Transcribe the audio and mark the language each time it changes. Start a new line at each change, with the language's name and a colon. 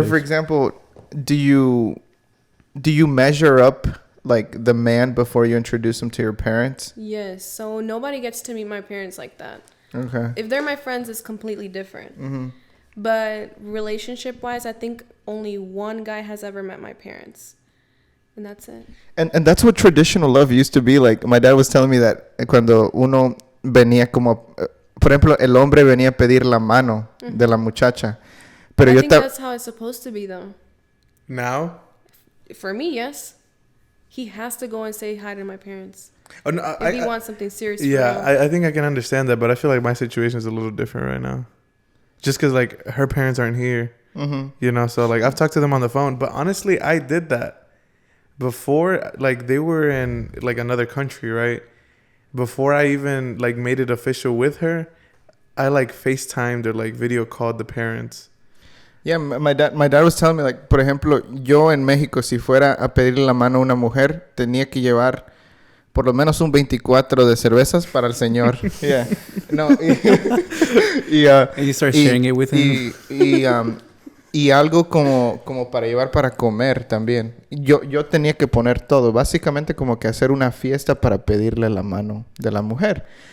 English: Or for example, do you measure up like the man before you introduce him to your parents? Yes. So nobody gets to meet my parents like that. Okay. If they're my friends, it's completely different. But relationship wise, I think only one guy has ever met my parents. And that's it. And that's what traditional love used to be like. My dad was telling me that
Spanish: cuando uno venía como, por ejemplo, el hombre venía a pedir la mano de la muchacha. Pero
English: I
Spanish: yo
English: think that's how it's supposed to be, though. Now? For me, yes. He has to go and say hi to my parents. Oh, no, If he wants something serious. yeah, for real. I think I can understand that, but I feel like my situation is a little different right now. Just because, like, her parents aren't here. You know, so like I've talked to them on the phone, but honestly, I did that before. Like they were in like another country, right? Before I even like made it official with her, I like FaceTimed or like video called the parents. Yeah, my dad was telling me, like,
Spanish: por ejemplo, yo en México, si fuera a pedirle la mano a una mujer, tenía que llevar por lo menos un 24 de cervezas para el señor.
English: Yeah. No. And you start sharing it with him.
Spanish: Y algo como para llevar para comer también. Yo tenía que poner todo. Básicamente como que hacer una fiesta para pedirle la mano de la mujer.